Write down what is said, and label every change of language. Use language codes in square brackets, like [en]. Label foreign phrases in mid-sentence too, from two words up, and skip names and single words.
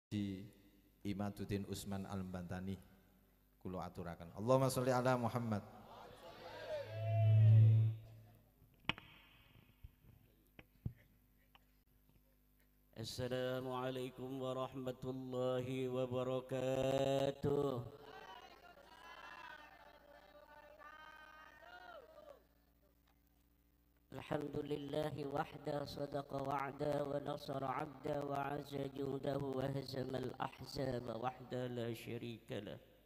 [jv] di Imaduddin Usman Al-Bantani kula aturaken. [ar] اللهم صل على محمد. السلام عليكم ورحمة الله وبركاته. الحمد لله وحده صدق وعده ونصر عبده وعز جوده وهزم الأحزاب وحده لا شريك له.